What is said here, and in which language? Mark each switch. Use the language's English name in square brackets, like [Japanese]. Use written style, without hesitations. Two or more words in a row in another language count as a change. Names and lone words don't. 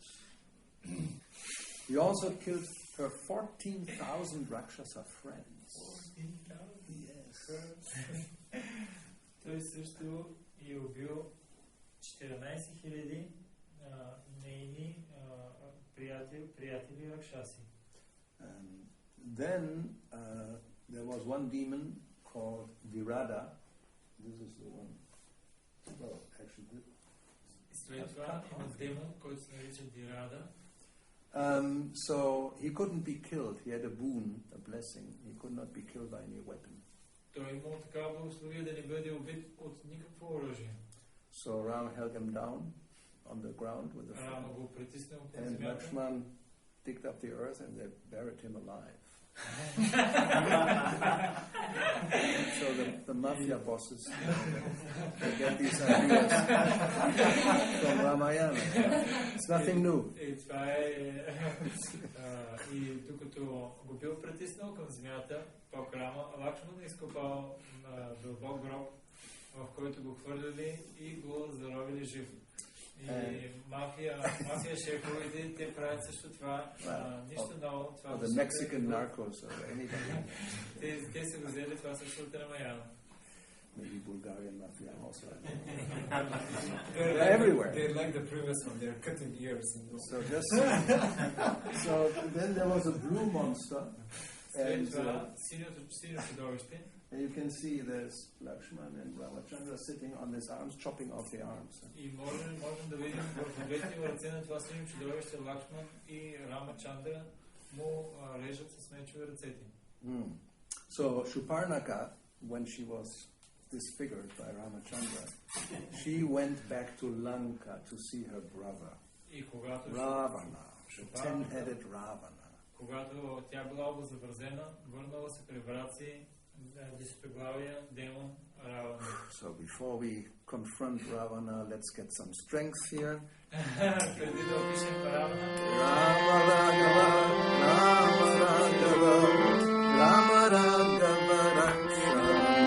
[English] He also killed her 14,000 Rakshasa friends. 14,000? Yes. [Bulgarian] Той също е убил 14,000 нейни приятели Ракшаси. [English] Then there was one demon called Virada. This is the one. Well, actually, [Bulgarian] след това има демон, който се нарича Дирада. [English] So he couldn't be killed. He had a boon, a blessing. He could not be killed by any weapon. [Bulgarian] Той имал такава благословие да не бъде убит от никакво оръжие. [English] So Ram held him down on the ground with a [Bulgarian] Рама го притиснал към and земята. [English] Lakshman digged up the earth and they buried him alive. So the mafia bosses they get these ideas from Ramayana. It's nothing new. [Bulgarian] И докато го бил притиснал към земята, пак Лакшман изкопал дълбок гроб, в който го хвърляли и го заровили жив. И мафия шефовете, те правят също това. Нищо ново. [English] The Mexican narcos or anybody. [Bulgarian] Те са го взели това също от Рамаяна. [English] Maybe Bulgarian mafia also. They're everywhere. They're like the previous one. They're cutting ears. So then there was a blue monster. And you can see there's Lakshman and Ramachandra sitting on his arms, chopping off the arms. [Bulgarian] И можем да видим в двете ръце на това синьо чудовище Лакшман и Рамачандра му режат с мечове ръцете. [English] So Shuparnaka, when she was disfigured by Ramachandra, she went back to Lanka to see her brother, Ravana, the 10-headed Ravana. [Bulgarian] Когато тя била обезобразена, върнала се при брат си, десетоглавия демон Равана. [English] So before we confront Ravana, let's get some strength here. [Bulgarian] Преди да опишем Равана. [Sanskrit] Rama Raghava, Rama Raghava, Rama Raghava Raksha.